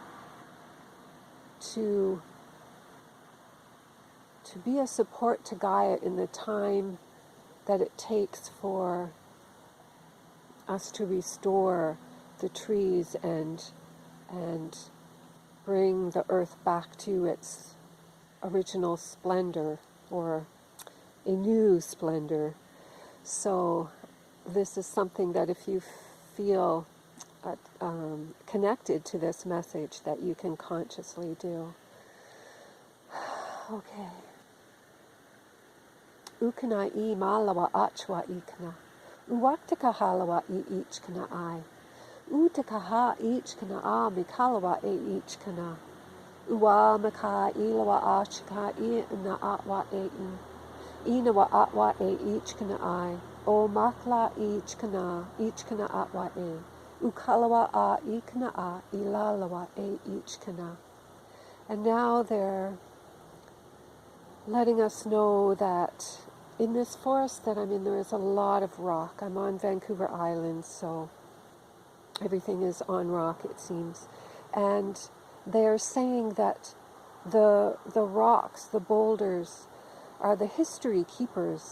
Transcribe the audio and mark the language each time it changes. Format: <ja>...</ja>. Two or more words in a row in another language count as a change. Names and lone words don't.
<en>to be a support to Gaia in the time that it takes for us to restore the trees and bring the earth back to its original splendor, or a new splendor. So this is something that if you feel connected to this message, that you can consciously do. Okay. Ukana I malawa achwa ikana. Uwaktaka halawa I ichkana I. Utakaha ichkana a mikalawa e ichkana. Uwa maka ilawa achka I na atwa e in. Inawa atwa e ichkana I. O makla ichkana atwa e. Ukalawa a ikana a ilalawa e ichkana. And now they're letting us know that in this forest that I'm in, there is a lot of rock. I'm on Vancouver Island, so everything is on rock, it seems. And they're saying that the rocks, the boulders, are the history keepers.</en>